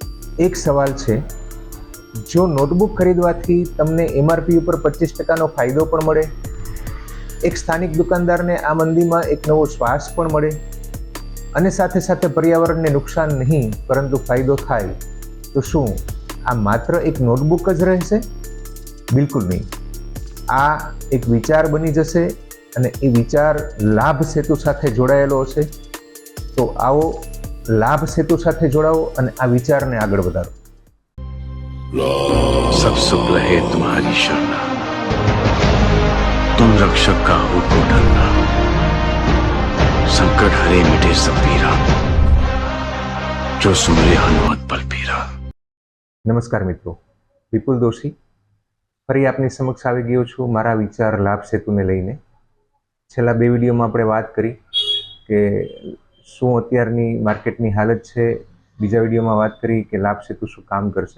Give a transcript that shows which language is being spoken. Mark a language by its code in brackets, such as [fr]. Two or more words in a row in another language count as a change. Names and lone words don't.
[gu] એક સવાલ છે, જો નોટબુક ખરીદવાથી તમને એમઆરપી ઉપર 25% ફાયદો પણ મળે, એક સ્થાનિક દુકાનદારને આ મંદીમાં એક નવો શ્વાસ પણ મળે અને સાથે સાથે પર્યાવરણને નુકસાન નહીં પરંતુ ફાયદો થાય, તો શું આ માત્ર એક નોટબુક જ રહેશે? બિલકુલ નહીં. આ એક વિચાર બની જશે અને એ વિચાર લાભ સેતુ સાથે જોડાયેલો હશે. તો આવો લાભ સેતુ સાથે જોડાઓ અને આ વિચારને આગળ વધારો. [awa] सब सुख रहे तुम्हारी शरणा, तुम रक्षक का हो को डरना, संकट हरे मिटे सब पीरा, जो सुमरे हनुमत बल पीरा. [gu] નમસ્કાર મિત્રો, વિપુલ દોશી ફરી આપની સમક્ષ આવી ગયો છું મારા વિચાર લાભ સેતુને લઈને. છેલ્લા 2 વિડીયોમાં આપણે વાત કરી કે શું અત્યારની માર્કેટની હાલત છે. બીજા વિડીયોમાં વાત કરી કે લાભ સેતુ શું કામ કરશે.